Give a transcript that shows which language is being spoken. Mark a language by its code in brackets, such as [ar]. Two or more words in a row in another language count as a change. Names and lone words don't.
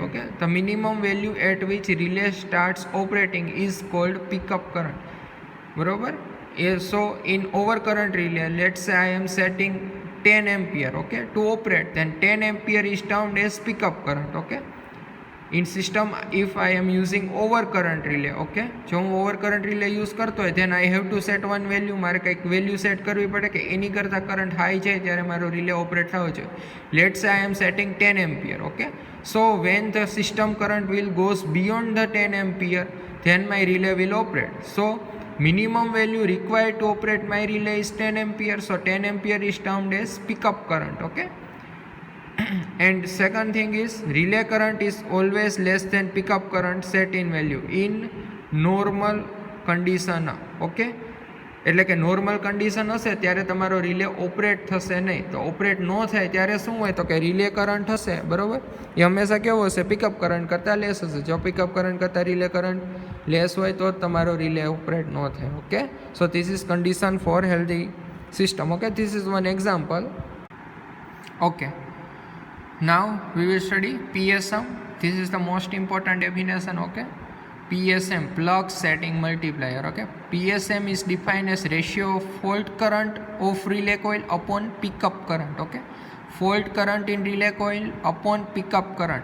[en] Okay, the minimum value at which relay starts operating is called pickup current. Barabar. So in overcurrent relay, let's say I am setting 10 ampere. Okay, to operate, then 10 ampere is termed as pickup current. Okay, in system if I am using overcurrent relay. [gu] Okay, જો હું [en] overcurrent relay use [gu] કરતો હોય, [en] then I have to set one value. [gu] મારે કંઈક [en] value set [gu] કરવી પડે કે એની કરતાં [en] current high [gu] જાય ત્યારે મારો [en] relay operate [gu] થવો જોઈએ. [en] let's say I am setting 10 ampere. Okay, so when the system current will goes beyond the 10 ampere, then my relay will operate. So minimum value required to operate my relay is 10 ampere. So 10 ampere is termed as pickup current. Okay, and second thing is relay current is always less than pickup current set in value in normal condition. [gu] ઓકે, એટલે કે [en] normal condition [gu] હશે ત્યારે તમારો રિલે ઓપરેટ થશે નહીં. તો ઓપરેટ ન થાય ત્યારે શું હોય, તો કે [en] relay current [gu] હશે બરાબર, એ હંમેશા કેવો હશે, [en] pickup current [gu] કરતાં લેસ હશે. જો [en] pickup current [gu] કરતાં [en] relay current less [gu] હોય તો જ તમારો રિલે ઓપરેટ ન થાય. [en] Okay, so this is condition for healthy system. Okay, this is one example. Okay, now we will study PSM. This is the most important definition. Okay, PSM, plug setting multiplier. Okay, PSM is defined as ratio of fault current of relay coil upon pickup current. Okay, fault current in relay coil upon pickup current.